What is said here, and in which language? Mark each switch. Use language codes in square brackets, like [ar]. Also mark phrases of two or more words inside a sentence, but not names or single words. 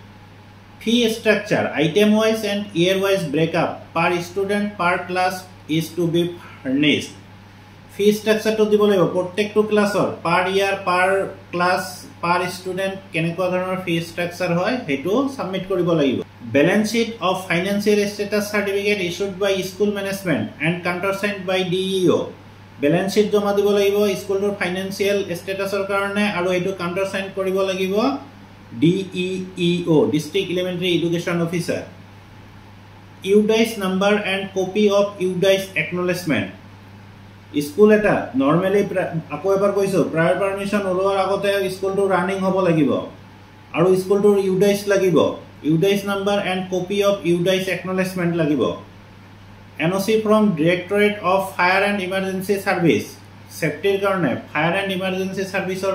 [en] fee structure item wise and year wise breakup per student per class is to be furnished fee structureটো [as] দিব লাগিব প্ৰত্যেকটো ক্লাছৰ [en] per year per class per student [as] কেনেকুৱা ধৰণৰ [en] fee structure [as] হয় হেতু সাবমিট কৰিব লাগিব [en] balance sheet of financial status certificate issued by school management and countersigned by DEO balance sheet [as] জমা দিব লাগিব স্কুলটোৰ [en] financial statusৰ [as] কাৰণে আৰু এটো কাউন্টাৰসাইন কৰিব লাগিব [en] DEO District Elementary Education Officer UDICE number and copy of UDICE acknowledgement [as] স্কুল এটা নৰ্মেলি আকৌ এবাৰ কৈছো [en] prior permission [as] ওলোৱাৰ আগতে স্কুলটো ৰানিং হ'ব লাগিব আৰু স্কুলটোৰ ইউডাইচ লাগিব [en] UDICE number and copy of UDICE acknowledgement [as] লাগিব [en] NOC from Directorate of Fire and Emergency Service [as] সেফটিৰ কাৰণে ফায়াৰ এণ্ড ইমাৰ্জেঞ্চি ছাৰ্ভিচৰ